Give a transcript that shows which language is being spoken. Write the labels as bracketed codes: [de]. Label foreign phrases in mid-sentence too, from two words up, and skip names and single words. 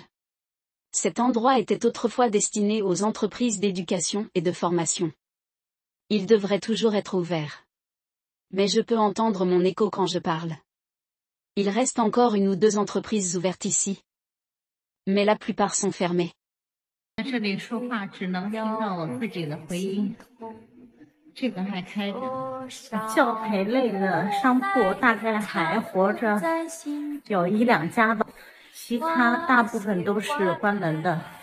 [fr] Cet endroit était autrefois destiné aux entreprises d'éducation et de formation. Il devrait toujours être ouvert. Mais je peux entendre mon écho quand je parle. Il reste encore une ou deux entreprises ouvertes ici. Mais la plupart sont fermées. [zh] 这里说话只能听到我自己的回音。这个还开着，教培类的商铺大概还活着有一两家吧，其他大部分都是关门的。